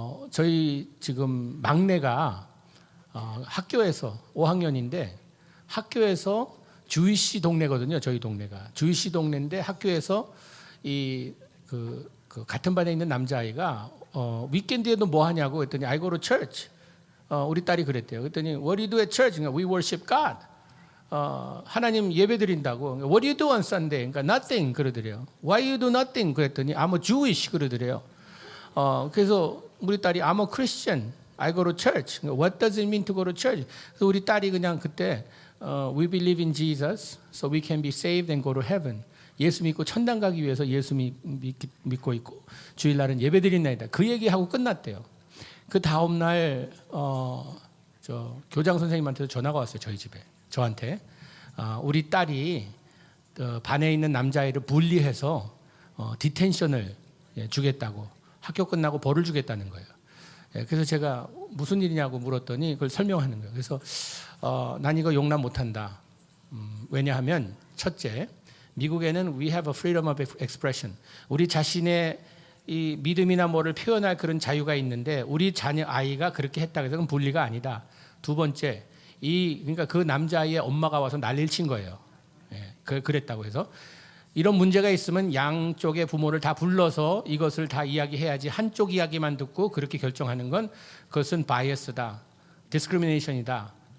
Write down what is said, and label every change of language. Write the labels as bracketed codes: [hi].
[ko] 저희 지금 막내가 학교에서 5학년인데 학교에서 주이시 동네거든요. 저희 동네가 주이시 동네인데 학교에서 그 같은 반에 있는 남자아이가 위켄드에도 뭐 하냐고 했더니 [en] I go to church. [ko] 우리 딸이 그랬대요. 그랬더니 [en] What do you do at church? [ko] 그러니까 [en] We worship God. [ko] 하나님 예배 드린다고. [en] What do you do on Sunday? [ko] 그러니까 nothing 그러더래요. [en] Why you do nothing? [ko] 그랬더니 [en] I'm a Jewish [ko] 그러더래요. 그래서 우리 딸이 [en] I'm a Christian. I go to church. What does it mean to go to church? [ko] 그래서 우리 딸이 그냥 그때 [en] We believe in Jesus, so we can be saved and go to heaven. [ko] 예수 믿고 천당 가기 위해서 예수 믿고 있고 주일날은 예배 드린다이다. 그 얘기하고 끝났대요. 그 다음 날 저 교장 선생님한테도 전화가 왔어요. 저희 집에 저한테 우리 딸이 반에 있는 남자아이를 분리해서 디텐션을 주겠다고 학교 끝나고 벌을 주겠다는 거예요. 그래서 제가 무슨 일이냐고 물었더니 그걸 설명하는 거예요. 그래서 난 이거 용납 못한다. 왜냐하면 첫째, 미국에는 [en] we have a freedom of expression. [ko] 우리 자신의 이 믿음이나 뭐를 표현할 그런 자유가 있는데 우리 자녀 아이가 그렇게 했다 그래서 그건 분리가 아니다. 두 번째, 그러니까 그 남자아이의 엄마가 와서 난리를 친 거예요. 그랬다고 해서 이런 문제가 있으면 양쪽의 부모를 다 불러서 이것을 다 이야기해야지 한쪽 이야기만 듣고 그렇게 결정하는 건 그것은 바이어스다, 디스크리미네이션이다.